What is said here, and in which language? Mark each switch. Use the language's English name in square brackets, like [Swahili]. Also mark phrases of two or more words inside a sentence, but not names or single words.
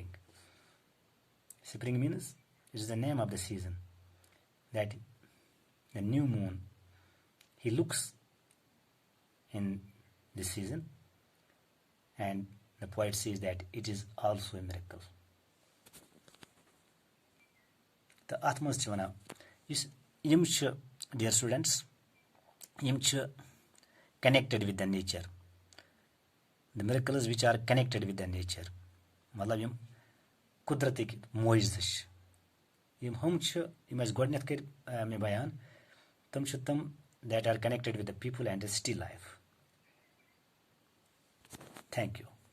[English] Spring means it is the name of the season. That the new moon, he looks in this season, and The poet says that it is also a miracle. [Kashmiri] The اتھ منٛز چھِ وَنان یُس یِم چھِ [English] dear students [Kashmiri] یِم چھِ [English] connected with the nature. The miracles which are connected with the nature. [Kashmiri] مطلب یِم قُدرتٕکۍ معجزٕ چھِ یِم ہُم چھِ یِم اَسہِ گۄڈٕنٮ۪تھ کٔرۍ مےٚ بیان تِم چھِ تِم [English] that are connected with the people and the city life. Thank you.